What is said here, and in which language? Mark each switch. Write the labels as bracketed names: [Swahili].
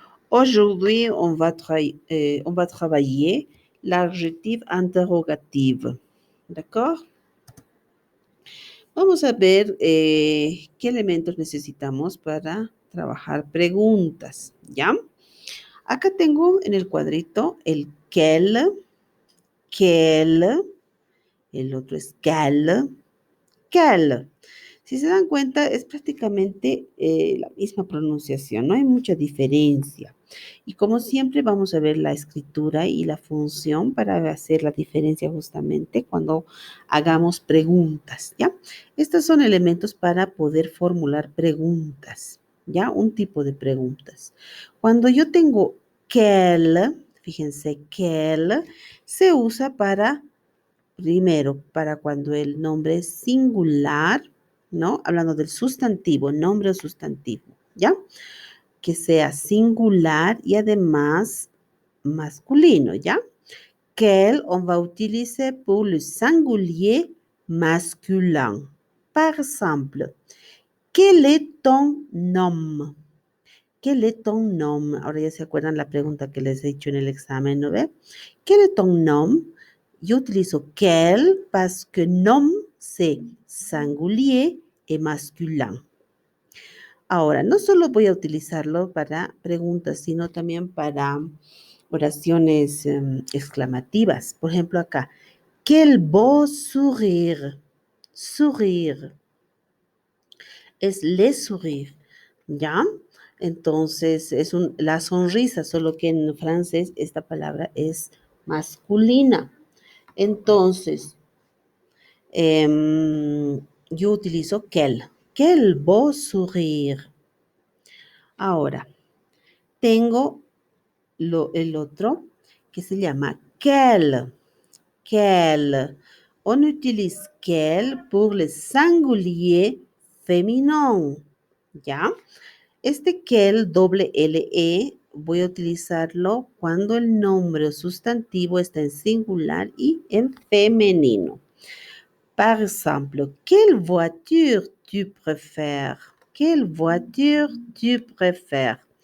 [French] Aujourd'hui, on va travailler l'adjectif interrogative. ¿D'accord? [Spanish] Vamos a ver qué elementos necesitamos para trabajar preguntas, ¿ya? Acá tengo en el cuadrito el quel, el otro es quel. Si se dan cuenta, es prácticamente la misma pronunciación, no hay mucha diferencia. Y como siempre, vamos a ver la escritura y la función para hacer la diferencia justamente cuando hagamos preguntas, ¿ya? Estos son elementos para poder formular preguntas, ¿ya? Un tipo de preguntas. Cuando yo tengo quel, fíjense, quel se usa para, primero, para cuando el nombre es singular, ¿no? Hablando del sustantivo, nombre o sustantivo, ¿ya? Que sea singular y además masculino, ¿ya? [French] Quel on va utiliser pour le singulier masculin. Par exemple, quel est ton nom? Quel est ton nom? [Spanish] Ahora ya se acuerdan la pregunta que les he hecho en el examen, ¿no ve? [French] Quel est ton nom? [Spanish] Yo utilizo [French] quel parce que nom, c'est singulier et masculin. [Spanish] Ahora, no solo voy a utilizarlo para preguntas, sino también para oraciones exclamativas. Por ejemplo, acá, [French] quel beau sourire. [Spanish] Sourire es [French] le sourire, [Spanish] ¿ya? Entonces, es la sonrisa, solo que en francés esta palabra es masculina. Entonces, yo utilizo quel. [French] Quel beau sourire. [Spanish] Ahora, tengo el otro que se llama quel. [French] Quel. On utilise quel pour le singulier féminin. [Spanish] ¿Ya? Este quel, doble L-E, voy a utilizarlo cuando el nombre o sustantivo está en singular y en femenino. [French] Par exemple, quelle voiture tu préfères? Quelle voiture tu préfères?